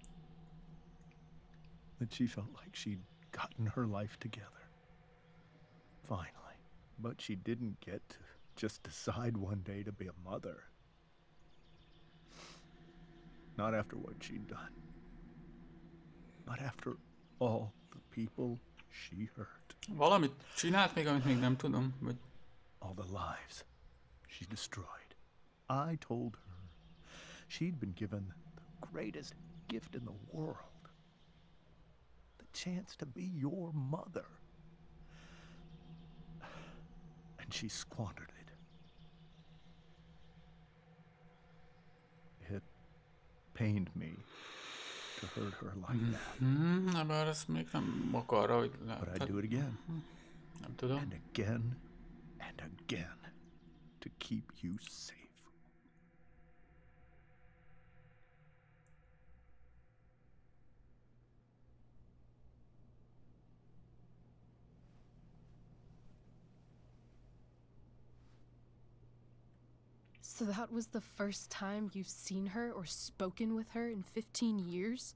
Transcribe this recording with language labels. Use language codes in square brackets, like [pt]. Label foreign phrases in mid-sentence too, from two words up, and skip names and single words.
[en] That she felt like she'd gotten her life together. Finally. But she didn't get to just decide one day to be a mother. Not after what she'd done. Not after all the people she hurt. [hu] Valamit csinált még, amit még nem tudom, vagy... [en] All the lives she destroyed. I told her she'd been given the greatest gift in the world. The chance to be your mother. And she squandered it. It pained me to hurt her like that. [hu] Bár ez még nem ok arra, hogy... [en] But I'd do it again. [hu] Nem tudom. [en] And again and again to keep you safe. So that was the first time you've seen her or spoken with her in 15 years?